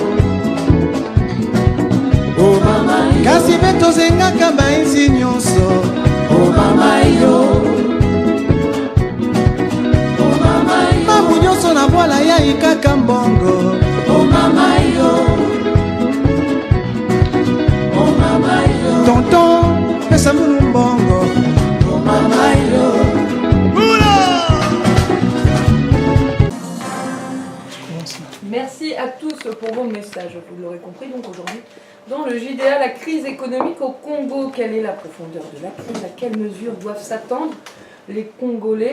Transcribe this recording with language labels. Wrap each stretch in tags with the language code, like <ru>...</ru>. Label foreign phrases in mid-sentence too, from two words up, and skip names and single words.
<ln>o mama yo kasi beto zengaka baiti nyonso o mama yo o mama yo mamu nyonso na voila ya ikaka mbongo o mama yo o mama yo tonton</ln> <ktu>pesa munu mbongo</ktu> <ln>o mama yo.</ln> <fr>Merci à tous pour vos messages. Vous l'aurez compris, donc aujourd'hui, dans le JDA, la crise économique au Congo, quelle est la profondeur de la crise? À quelles mesures doivent s'attendre les Congolais?</fr>